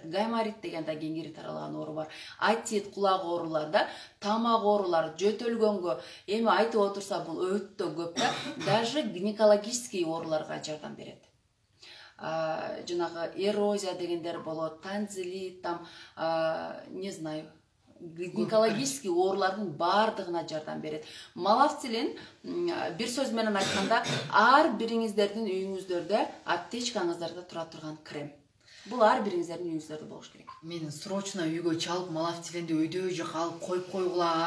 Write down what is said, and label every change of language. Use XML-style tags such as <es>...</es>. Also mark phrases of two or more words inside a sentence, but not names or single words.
<ky>Гайморит деген да кеңири таралган оору бар. Атит, кулак оорулар да, тамак оорулар, жөтөлгөнгө эми айтып отурса бул өтө көп да. Даже гинекологический ооруларга жардам берет. Жанагы эрозия дегендер болот, танзилит,</ky> <ru>там, не знаю,</ru> <ky>гинекологический оорулардын бардыгына жардам берет. Малафтилин, бир сөз менен айтканда, ар бириңиздердин үйүңүздөрдө, аптечкаңыздарда тура турган крем. Бул ар бириңиздердин үйүңүздөрдө болуш керек. Мен срочно үйгө чалып малафтилинди өйдө жок алып коюп койгула.</ky>